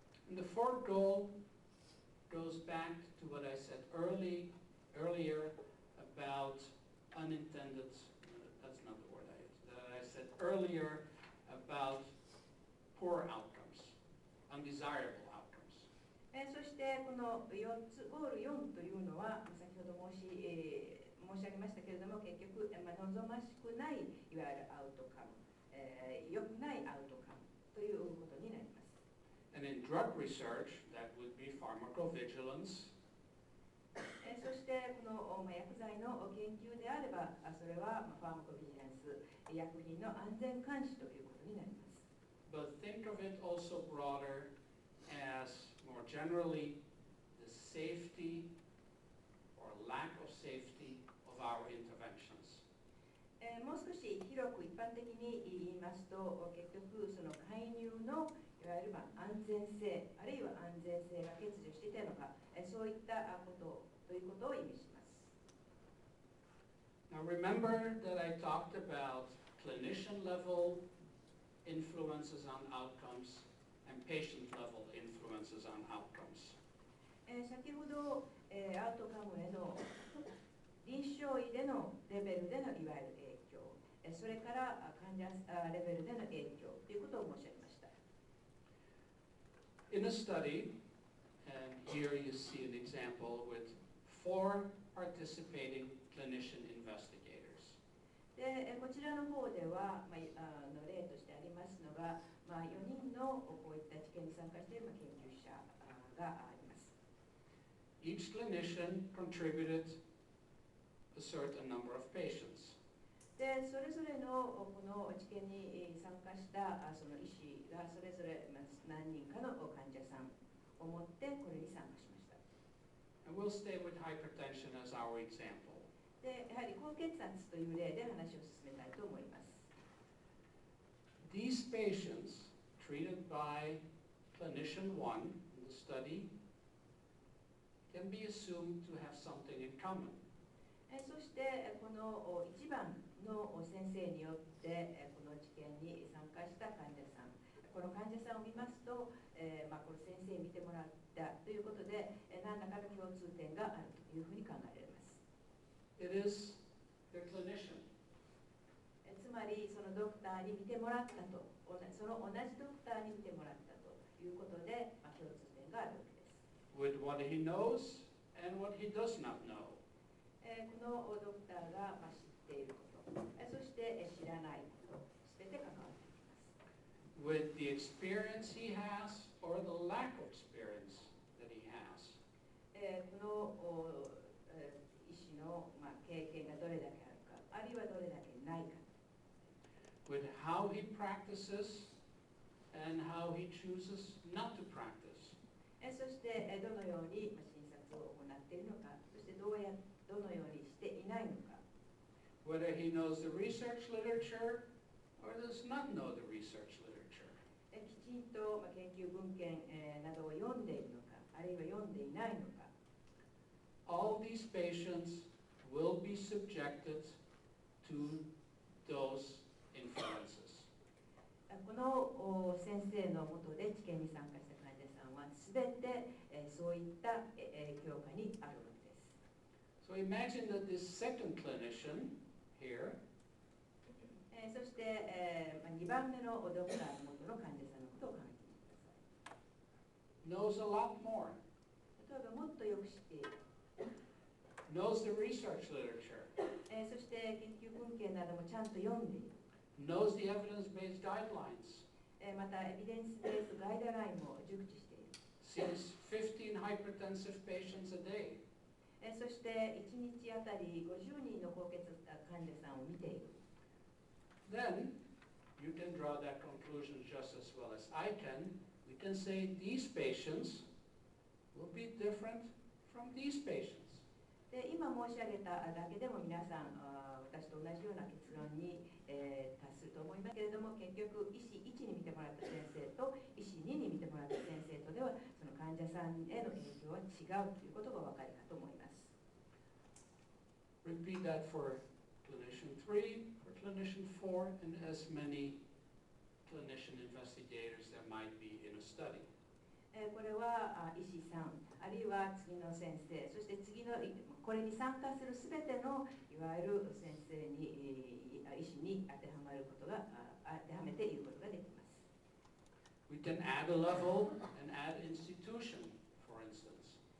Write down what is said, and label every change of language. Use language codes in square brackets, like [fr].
[en] And the fourth goal goes back to what I said earlier about unintended, that's not the word I used, that I said earlier about poor outcomes, undesirable outcomes. [ja] そしてこの4つ、ゴール4というのは先ほど申し上げましたけれども、結局、望ましくないいわゆるアウトカム、良くないアウトカムということになります。 [en] And in drug research, that would be pharmacovigilance. [ja] そしてこの薬剤の研究であれば、それはファーマコビジランス、薬品の安全監視ということになります。 [en] But think of it also broader as more generally the safety or lack of safety of our interventions. [ja] もう少し広く一般的に言いますと、結局その介入のいわゆる安全性、あるいは安全性が欠如していたのか、そういったことということを意味します。 [en] Now remember that I talked about clinician level influences on outcomes and patient level influences on outcomes. [ja] 先ほど、アウトカムへの臨床医でのレベルでのいわゆる影響、それから患者レベルでの影響ということを申し上げました。 [en] In a study, and here you see an example with 4 participating clinician investigators. [ja] でこちらの方では、例としてありますのが、4人のこういった治験に参加している研究者があります。 [en] Each clinician contributed a certain number of patients. [ja] でそれぞれのこの治験に参加したその医師がそれぞれ何人かの患者さんを持ってこれに参加しました。 [en] And we'll stay with hypertension as our example. [ja] でやはり高血圧という例で話を進めたいと思います。 [en] These patients treated by clinician 1 in the study can be assumed to have something in common. [ja] そしてこの1番の先生によってこの治験に参加した患者さん、この患者さんを見ますと、この先生に見てもらったということで何らかの共通点があるというふうに考えられます。 [en] It is the clinician. [ja] つまりそのドクターに見てもらったと、その同じドクターに見てもらったということで、共通点があるわけです。 [en] With what he knows and what he does not know. [ja] このドクターが知っていること、そして知らないこと、すべて関わっていきます。 [en] With the experience he has or the lack of experience that he has. [ja] この医師の経験がどれだけあるか、あるいはどれだけないか。 [en] With how he practices and how he chooses not to practice. [ja] そしてどのように診察を行っているのか、そしてどのようにしていないのか。 [en] Whether he knows the research literature or does not know the research literature. [ja] きちんと研究文献などを読んでいるのか、あるいは読んでいないのか。 [en] All these patients will be subjected to those influences. [ja] この先生の下で治験に参加した患者さんはすべてそういった影響下にあるわけです。 [en] So imagine that this second clinician here [ja] そして2番目のドクターの元の患者さんのことを考えてみてください。 [en] knows a lot more, [ja] 例えばもっとよく知っている。 [en] knows the research literature, [ja] そして研究文献ななどもちゃんと読んでいる。 [en] knows the evidence-based guidelines, [ja] またエビデンスベースガイドラインも熟知している。 [en] sees 15 hypertensive patients a day, [ja] そして1日あたり50人の高血圧患者さんを見ている。 [en] then you can draw that conclusion just as well as I can. We can say these patients will be different from these patients. [ja] で今申し上げただけでも皆さん私と同じような結論に、達すると思いますけれども、結局医師1に見てもらった先生と医師2に見てもらった先生とではその患者さんへの影響は違うということがお分かりかと思います。 [en] Repeat that for clinician 3, for clinician 4, and as many clinician investigators there might be in a study. [ja] これは医師さん、あるいは次の先生、そして次のこれに参加するすべてのいわゆる先生に、医師に当てはめていることができます。 [en] We can add a level and add institution, for instance.